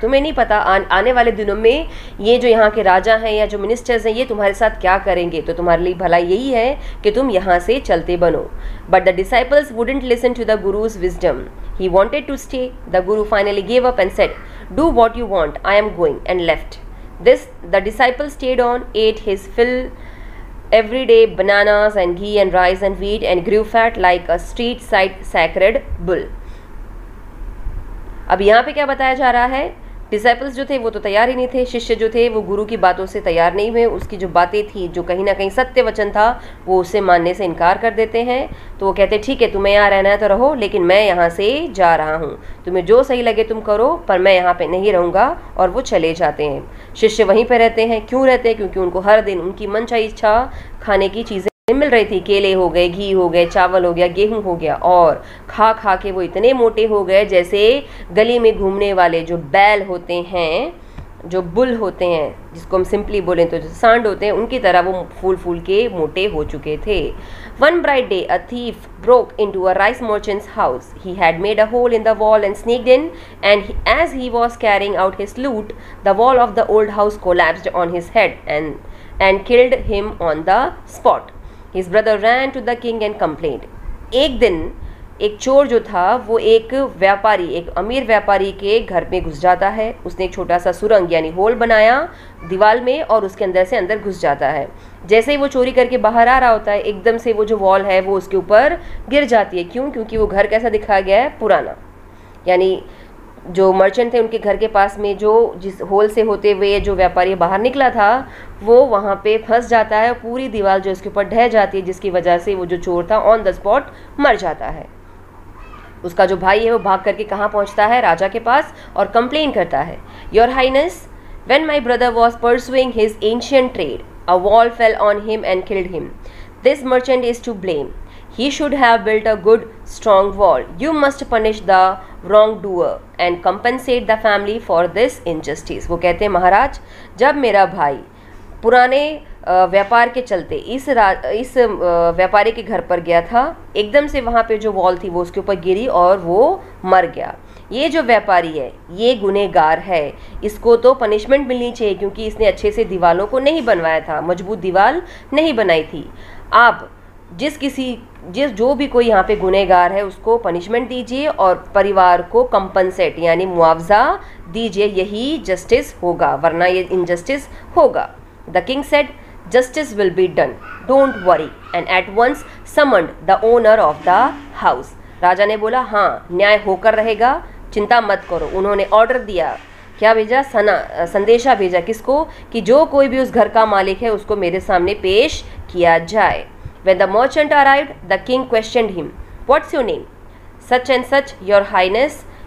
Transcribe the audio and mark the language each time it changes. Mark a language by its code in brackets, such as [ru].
[hi] तुम्हें नहीं पता आने वाले दिनों में ये जो यहाँ के राजा हैं या जो मिनिस्टर्स हैं ये तुम्हारे साथ क्या करेंगे, तो तुम्हारे लिए भला यही है कि तुम यहाँ से चलते बनो। [en] But the disciples wouldn't listen to the guru's wisdom, he wanted to stay. The guru finally gave up and said, do what you want, I am going, and left. This the disciple stayed on, ate his fill every day, bananas and ghee and rice and wheat, and grew fat like a street side sacred bull. [hi] अब यहाँ पे क्या बताया जा रहा है, disciples जो थे वो तो तैयार ही नहीं थे, शिष्य जो थे वो गुरु की बातों से तैयार नहीं हुए, उसकी जो बातें थी, जो कहीं ना कहीं सत्य वचन था, वो उसे मानने से इनकार कर देते हैं। तो वो कहते ठीक है, तुम्हें यहाँ रहना है तो रहो, लेकिन मैं यहाँ से जा रहा हूँ, तुम्हें जो सही लगे तुम करो, पर मैं यहाँ पे नहीं रहूँगा। और वो चले जाते हैं। शिष्य वहीं पर रहते हैं। क्यों रहते हैं? क्योंकि उनको हर दिन उनकी मनचाही इच्छा खाने की चीज़ें मिल रही थी। केले हो गए, घी हो गए, चावल हो गया, गेहूं हो गया, और खा खा के वो इतने मोटे हो गए जैसे गली में घूमने वाले जो बैल होते हैं, जो बुल होते हैं, जिसको हम सिंपली बोलें तो जो सांड होते हैं, उनकी तरह वो फूल फूल के मोटे हो चुके थे। [en] One bright day, a thief broke into a rice merchant's house. He had made a hole in the wall and sneaked in, and as he was carrying out his loot, the wall of the old house collapsed on his head and killed him on the spot. His brother ran to the king and complained. [hi] एक दिन एक चोर जो था वो एक अमीर व्यापारी के घर में घुस जाता है। उसने एक छोटा सा सुरंग यानी होल बनाया दीवार में और उसके अंदर से अंदर घुस जाता है। जैसे ही वो चोरी करके बाहर आ रहा होता है, एकदम से वो जो वॉल है वो उसके ऊपर गिर जाती है। क्यों? क्योंकि वो घर कैसा दिखाया गया है, पुराना। यानी जो मर्चेंट थे उनके घर के पास में जो जिस होल से होते हुए जो व्यापारी बाहर निकला था, वो वहाँ पे फंस जाता है। पूरी दीवार जो उसके ऊपर ढह जाती है, जिसकी वजह से वो जो चोर था [en] on the spot [hi] मर जाता है। उसका जो भाई है वो भाग करके कहाँ पहुँचता है? राजा के पास, और कंप्लेन करता है, [en] Your highness, when my brother was pursuing his ancient trade, a wall fell on him and killed him. This merchant is to blame. He should have built a good, strong wall. You must punish the wrongdoer and compensate the family for this injustice. [hi] वो कहते हैं, महाराज, जब मेरा भाई पुराने व्यापार के चलते इस व्यापारी के घर पर गया था, एकदम से वहाँ पे जो वॉल थी वो उसके ऊपर गिरी और वो मर गया। ये जो व्यापारी है ये गुनहगार है, इसको तो पनिशमेंट मिलनी चाहिए क्योंकि इसने अच्छे से दीवारों को नहीं बनवाया था, मजबूत दीवार नहीं बनाई थी। आप जो भी कोई यहाँ पे गुनहगार है उसको पनिशमेंट दीजिए और परिवार को कंपनसेट यानी मुआवजा दीजिए, यही जस्टिस होगा, वरना ये इनजस्टिस होगा। [en] The king said, justice will be done, don't worry, and at once summoned the owner of the house. [hi] राजा ने बोला, हाँ, न्याय होकर रहेगा, चिंता मत करो। उन्होंने ऑर्डर दिया, क्या भेजा? संदेशा भेजा, किसको? कि जो कोई भी उस घर का मालिक है उसको मेरे सामने पेश किया जाए। [en] When the merchant arrived, the king questioned him. What's your name? Such and such, your highness.